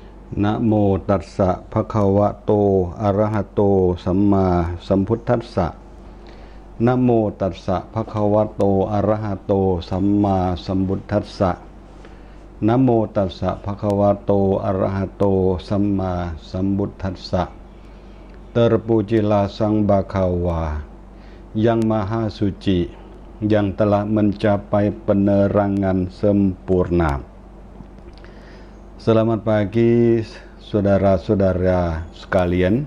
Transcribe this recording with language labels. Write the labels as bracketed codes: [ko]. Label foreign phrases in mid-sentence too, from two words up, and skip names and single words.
[pi] นะโมตัสสะภะคะวะโตอะระหะโตสัมมาสัมพุทธัสสะนะโมตัสสะภะคะวะโตอะระหะโตสัมมาสัมพุทธัสสะนะโมตัสสะภะคะวะโตอะระหะโตสัมมาสัมพุทธัสสะ [id] Terpujilah Sang Bhagawa yang Maha Suci, yang telah mencapai penerangan sempurna. Selamat pagi saudara-saudara sekalian.